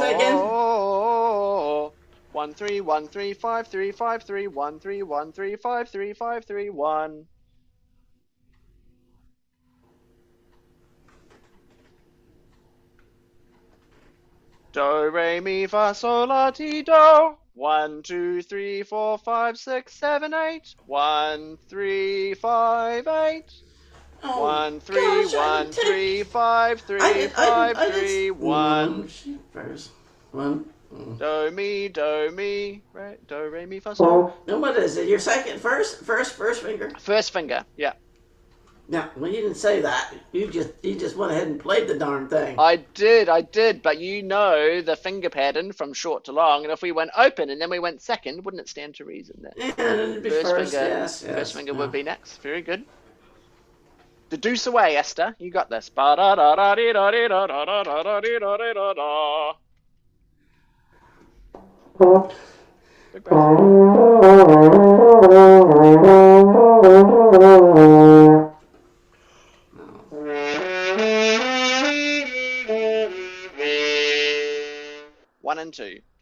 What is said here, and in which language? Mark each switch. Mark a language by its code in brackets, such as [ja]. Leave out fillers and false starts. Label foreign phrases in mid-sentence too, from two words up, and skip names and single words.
[en] Say again. 1 3 1 3 5 3 5 3 1 3 1 3 5 3 5 3 1. Do re mi fa sol la ti do. 1 2 3 4 5 6 7 8. 1 3 5 8. Oh, 1 3 gosh, 1 3 5 3 5 3 1. First one. Do mi re mi fa sol. Then what is it? Your first finger. First finger, yeah. Yeah, well, you didn't say that. You just went ahead and played the darn thing. I did, but you know the finger pattern from short to long, and if we went open and then we went second, wouldn't it stand to reason that Yeah, it'd be first first. finger Yes, first yes. finger Yeah. would be next? Very good. The deuce away, Esther. You got this. Ba-da-da-da-dee-da-dee-da-da-da-da-da-da-da-da. Big breath. One and two.